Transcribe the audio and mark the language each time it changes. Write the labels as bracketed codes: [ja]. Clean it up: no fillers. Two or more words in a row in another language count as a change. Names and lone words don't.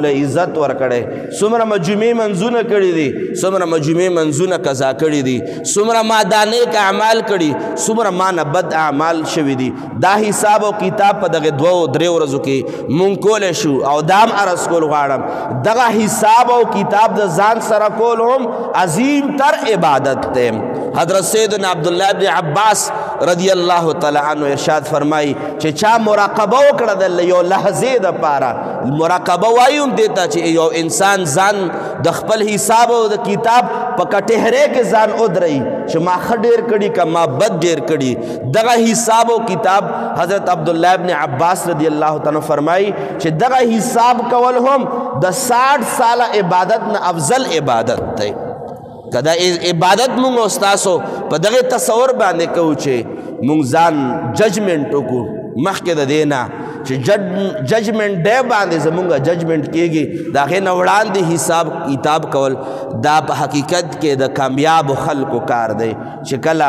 [ps] له عزت ورکړی څومره ما جمعې منځونه کړي دي څومره ما جمعې منځونه قضا کړي دي څومره ما دا نیک اعمال کړي څومره ما نه بد اعمال شوي دي دا حساب او کتاب په دغه 2-3 ورځو کې مونږ کولی شو او دا هم عرض کول غواړم دغه حساب او کتاب د ځان سره کول هم عظیم تر عبادت دی حضرت سیدنا عبداللہ ابن عباس [ar] رضی اللہ تعالی عنہ [ps] ارشاد فرمائی چې چا مراقبه وکړه د یو لحظې دپاره مراقبه وایي هم دیتا چې یو انسان ځان د خپل حساب او د کتاب په کټهرې کې ځان ودروي چې ما ښه ډېر کړي که ما بد ډېر کړي دغه حساب او کتاب حضرت عبداللہ ابن عباس [ar] رضی اللہ تعالی [ps] فرمائی چې دغه حساب کول هم د 60 ساله عبادت نه افضل عبادت دی که دا عبادت مونږ او ستاسو په دغه تصور باندې کوو چې مونږ ځان ججمنټ وکړو مخکې د دې نه چې [en] judgment day [ps] باندې زمونږ ججمنټ کېږي د هغې نه وړاندې حساب کتاب کول دا په حقیقت کې د کامیابو خلکو کار دی چې